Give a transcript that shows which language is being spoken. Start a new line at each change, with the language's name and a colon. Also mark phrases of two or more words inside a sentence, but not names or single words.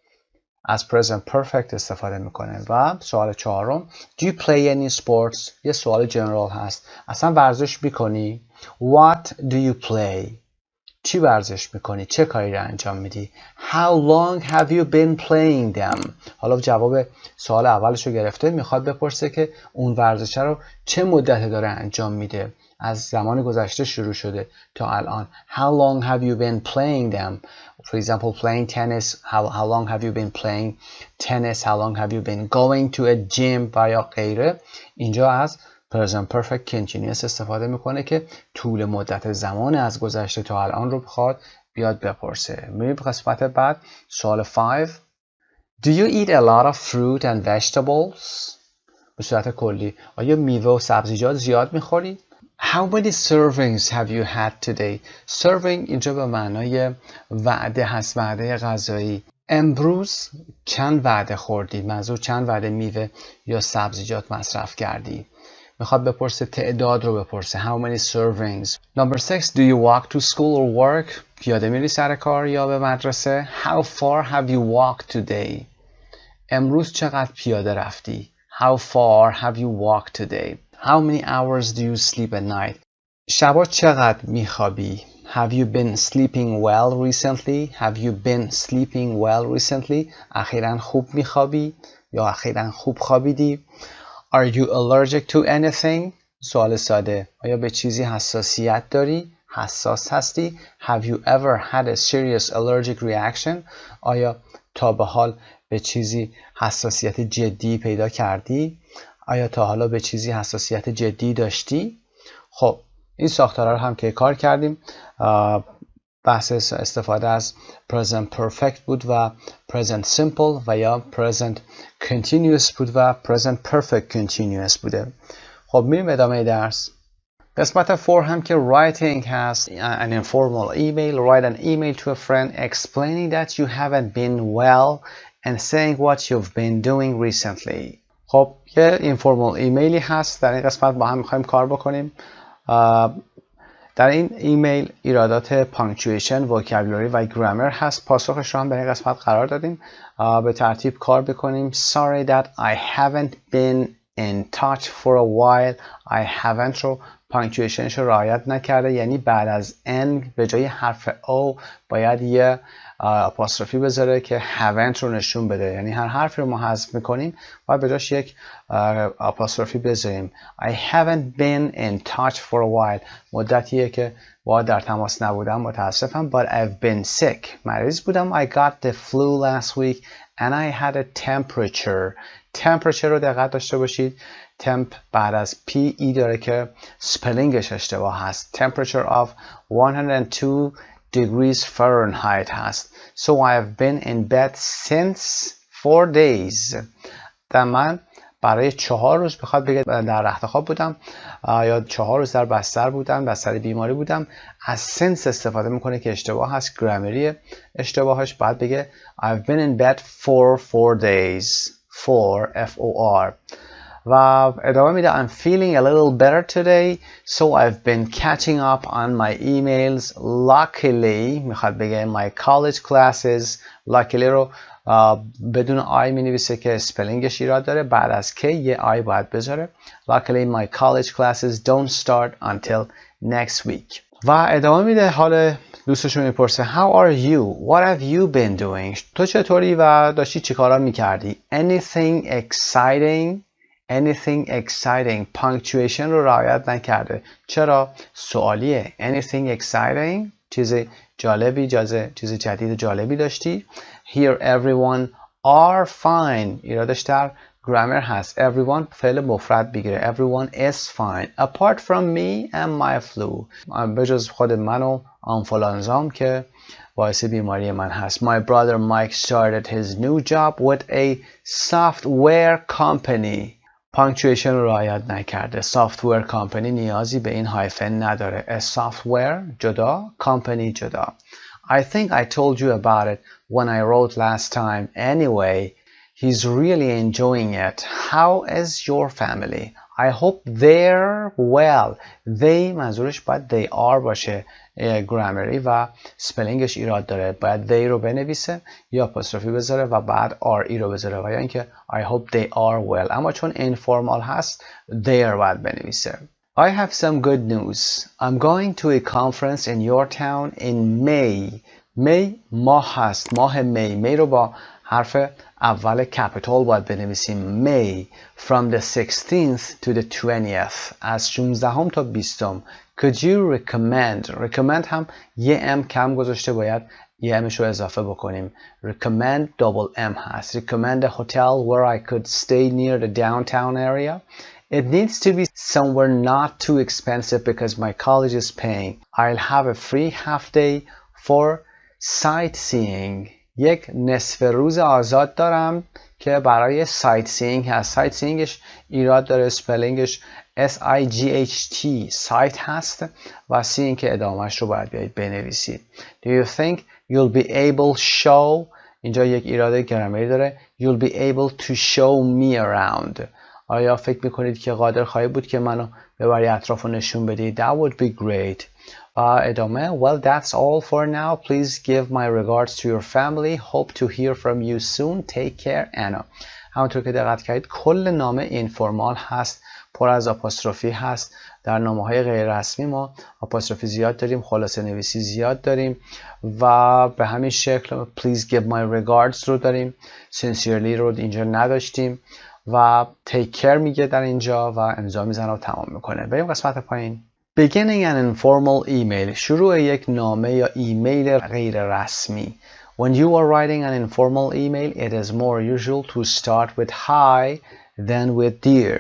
Persian: از
English: present perfect
Persian: استفاده میکنه. و سوال چهارم،
English: do you play any sports؟
Persian: یه سوال جنرال هست، اصلا ورزش میکنی؟
English: What do you play؟
Persian: چی ورزش میکنی؟ چه کاری رو انجام میدی؟
English: How long have you been playing them؟
Persian: حالا جواب سوال اولش رو گرفته، میخواد بپرسه که اون ورزش رو چه مدت داره انجام میده، از زمان گذشته شروع شده تا الان.
English: How long have you been playing them؟ For example, playing tennis. How long have you been playing tennis? How long have you been going to a gym؟
Persian: و یا غیره. اینجا از
English: present perfect continuous
Persian: استفاده میکنه که طول مدت زمان از گذشته تا الان رو بخواد بیاد بپرسه. میریم به قسمت بعد. سوال 5.
English: Do you eat a lot of fruit and vegetables؟
Persian: به صورت کلی آیا میوه و سبزیجات زیاد میخوری؟
English: How many servings have you had today؟
Persian: Serving اینجا به معنای وعده هست، وعده غذایی. امروز چند وعده خوردی؟ منظور چند وعده میوه یا سبزیجات مصرف کردی؟ میخواد بپرسه تعداد رو بپرسه.
English: How many servings؟ Number 6. Do you walk to school or work؟
Persian: پیاده میری سر کار یا به مدرسه؟
English: How far have you walked today؟
Persian: امروز چقدر پیاده رفتی؟
English: How far have you walked today؟ How many hours do you sleep at night؟
Persian: شبا چقدر میخوابی؟
English: Have you been sleeping well recently؟ Have you been sleeping well recently؟
Persian: اخیراً خوب میخوابی یا اخیراً خوب خوابیدی؟
English: Are you allergic to anything؟
Persian: سوال ساده. آیا به چیزی حساسیت داری؟ حساس هستی؟
English: Have you ever had a serious allergic reaction؟
Persian: آیا تا به حال به چیزی حساسیت جدی پیدا کردی؟ آیا تا حالا به چیزی حساسیت جدی داشتی؟ خب این ساختارها رو هم که کار کردیم. بحث استفاده از
English: present perfect
Persian: بود و
English: present simple
Persian: و یا
English: present continuous
Persian: بود و
English: present perfect continuous
Persian: booده. خب میریم ادامه درس. قسمت 4 هم که writing هست.
English: An informal email. Write an email to a friend explaining that you haven't been well and saying what you've been doing recently.
Persian: خب یه informal ایمیلی هست، در این قسمت با هم میخوایم کار بکنیم. در این ایمیل ایرادات پانکچویشن، وکابولاری و گرامر هست. پاسخش رو هم در این قسمت قرار دادیم. به ترتیب کار بکنیم.
English: Sorry that I haven't been in touch for a while. I haven't رو پانکچویشنش رو رعایت نکرده، یعنی بعد از n به جای حرف o باید یه آپاستروفی بذاره که haven't رو نشون بده، یعنی هر حرفی رو ما حذف میکنیم باید به جاش یک آپاستروفی بذاریم. I haven't been in touch for a while
Persian: مدتیه که با در تماس نبودم، متاسفم.
English: But I've been sick
Persian: مریض بودم.
English: I got the flu last week and I had a temperature.
Persian: Temperature رو دقت داشته باشید. temp بعد از ای داره که سپلینگش اشتباه هست.
English: temperature of 102 degrees Fahrenheit هست. So I have been in bed since 4 days.
Persian: من برای 4 روز بخواد بگه در رخت خواب بودم یا 4 روز در بستر بودم، بستر بیماری بودم. از since استفاده میکنه که اشتباه هست، گرامری اشتباهش. بعد بگه
English: I've been in bed for 4 days. for F-O-R.
Persian: و ادامه میده
English: I'm feeling a little better today so I've been catching up on my emails. Luckily
Persian: میخواد بگه
English: my college classes.
Persian: Luckily رو بدون آی می نویسه که سپلینگش ایراد داره. بعد از که یه آی باید بذاره.
English: Luckily my college classes don't start until next week.
Persian: و ادامه میده حال دوستشو میپرسه
English: How are you? What have you been doing?
Persian: تو چطوری و داشتی چی کارا میکردی؟
English: Anything exciting? Anything exciting.
Persian: punctuation رو رعایت نکرده. چرا؟ سوالیه.
English: Anything exciting؟
Persian: چیز جالبی، چیز جدید جالبی داشتی؟
English: Here everyone are fine.
Persian: ایرادش در گرامر هست. Everyone فعل مفرد بگیره.
English: Everyone is fine. Apart from me and my flu.
Persian: بجز خود من و آنفولانزام که باعث بیماری من هست.
English: My brother Mike started his new job with a software company.
Persian: punctuation رو رعایت نکرده. software company نیازی به این هایفن نداره. A software جدا، company جدا.
English: I think I told you about it when I wrote last time. Anyway, he's really enjoying it. How is your family? I hope they're well.
Persian: They منظورش باید
English: they are
Persian: باشه. گرامری و سپلینگش ایراد داره. باید they رو بنویسه یا آپوستروفی بذاره و بعد are ای رو بذاره و یا اینکه
English: I hope they are well.
Persian: اما چون informal هست they're باید بنویسه.
English: I have some good news. I'm going to a conference in your town in May.
Persian: May ماه هست. ماه می رو با حرف اول کپیتال باید بنویسیم.
English: May from the 16th to the 20th.
Persian: از 16 تا 20.
English: Could you recommend
Persian: هم یه ام کم گذاشته، باید یه امش رو اضافه بکنیم.
English: Recommend double M هست. Recommend a hotel where I could stay near the downtown area. It needs to be somewhere not too expensive because my college is paying. I'll have a free half day for sightseeing.
Persian: یک نصف روز آزاد دارم که برای sightseeing هست. sightseeingش ایراد داره. سپلینگش S-I-G-H-T سایت هست و seeing که ادامهش رو باید بیایید بنویسید.
English: Do you think you'll be able show؟
Persian: اینجا یک ایراد گرامری داره.
English: You'll be able to show me around.
Persian: آیا فکر میکنید که قادر خواهی بود که منو ببری اطراف رو نشون بدی؟
English: That would be great. ادامه Well, that's all for now. Please give my regards to your family. Hope to hear from you soon. Take care, Anna.
Persian: همونطور که دقت کردید کل نامه اینفورمال هست، پر از آپوستروفی هست. در نامه های غیر رسمی ما آپوستروفی زیاد داریم، خلاصه نویسی زیاد داریم و به همین شکل
English: Please give my regards
Persian: رو داریم. Sincerely رو اینجا نداشتیم و
English: take care
Persian: میگه در اینجا و امضا میزنه و تمام میکنه. بریم قسمت پایین.
English: Beginning an informal email.
Persian: شروع یک نامه یا ایمیل غیر رسمی.
English: When you are writing an informal email, it is more usual to start with hi than with dear.